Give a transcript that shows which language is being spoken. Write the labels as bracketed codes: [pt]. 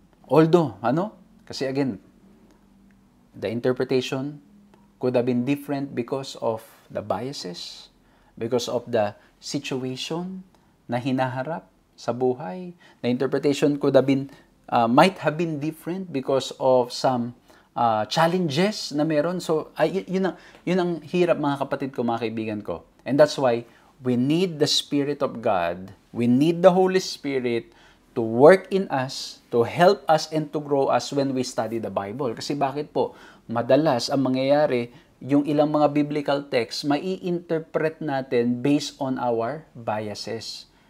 [en] Although, kasi again, the interpretation could have been different because of the biases, because of the situation [tl] na hinaharap sa buhay. [en] The interpretation could have been, might have been different because of some challenges [tl] na meron. So, yun ang hirap, mga kapatid ko, mga kaibigan ko. [en] And that's why we need the Spirit of God, we need the Holy Spirit to work in us, to help us and to grow us when we study the Bible. [tl] Kasi bakit po? Madalas ang mangyayari, yung ilang mga biblical texts, mai-interpret natin [en] based on our biases.